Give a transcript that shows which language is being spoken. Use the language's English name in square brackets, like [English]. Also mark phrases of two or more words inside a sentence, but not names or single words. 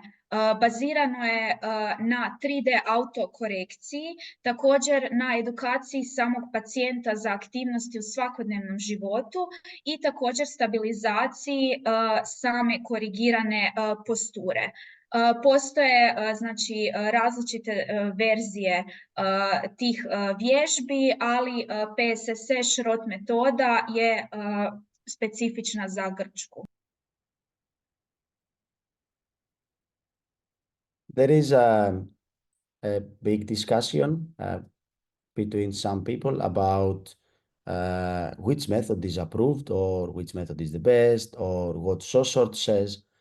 [Croatian] Bazirano je na 3D autokorekciji, također na edukaciji samog pacijenta za aktivnosti u svakodnevnom životu i također stabilizaciji same korigirane posture. Postoje znači različite verzije tih vježbi, ali PSSC Schroth metoda je specifična za Grčku. [English] There is a big discussion between some people about which method is approved or which method is the best or what Shosort says.